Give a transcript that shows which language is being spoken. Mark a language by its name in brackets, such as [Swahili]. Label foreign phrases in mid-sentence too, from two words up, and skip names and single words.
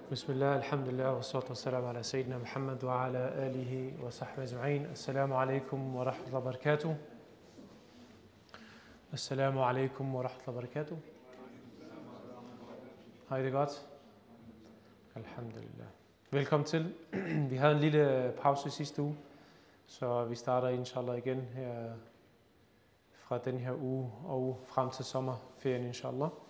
[Arabic] بسم الله، الحمد لله، والصلاة والسلام على سيدنا محمد وعلى آله وصحبه أجمعين. السلام عليكم ورحمة الله وبركاته. السلام عليكم ورحمة الله وبركاته. [Danish] Har I det godt? Alhamdulillah. Velkommen til. Vi havde en lille pause sidste uge, så vi starter inshallah igen her fra den her uge og frem til sommerferien inshallah.